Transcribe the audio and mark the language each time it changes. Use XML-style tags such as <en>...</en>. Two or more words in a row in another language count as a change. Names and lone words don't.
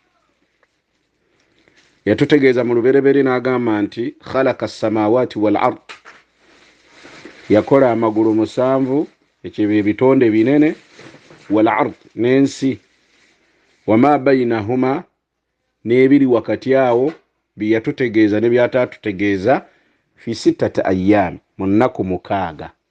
<lg>Yatutegeeza mu luberebere n'agamba nti</lg> <ar>خلق السماوات والأرض,</ar> <lg>yakola amagulu 7, ekyo ebitonde binene,</lg> <ar>والأرض</ar> <lg>n'ensi,</lg> <ar>وما بينهما</ar> <lg>n'ebiri wakati awo, byatutegeeza ne byatatutegeeza</lg> <ar>في 6 أيام,</ar> <lg>mu nnaku 6.</lg>